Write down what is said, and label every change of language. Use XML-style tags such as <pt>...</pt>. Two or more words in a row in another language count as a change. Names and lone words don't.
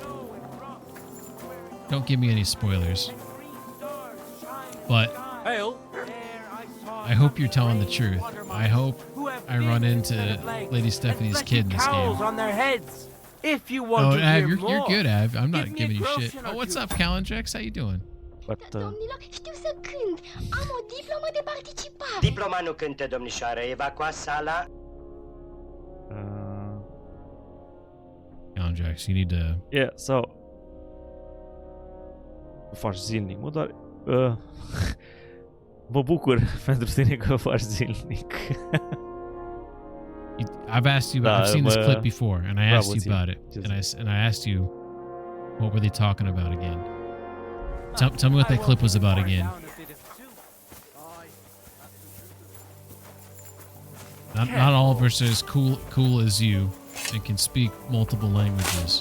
<en>Don't give me any spoilers. But I hope you're telling the truth. I hope I run into Lady Stephanie's kid in this game. On their heads. If you want to Av, hear you're good, Av. I'm not Give me giving a you groschen shit. or Oh, what's two. up, Calendrex? How you doing?</en> <ro>Domnilor, știu să cânt. Am o diplomă de participare. Diploma nu cântă, domnișoară. Evacuați sala.</ro> <en>Calendrex, you need to... Yeah, so...</en> <ro>Faci zilnic, mă, doar... mă bucur pentru tine că faci zilnic.</ro> <en>I've asked you. I've seen this clip before, and I asked you about it. And I asked you, what were they talking about again? Tell me what that clip was about again. Not all of us are as cool as you and can speak multiple languages.</en>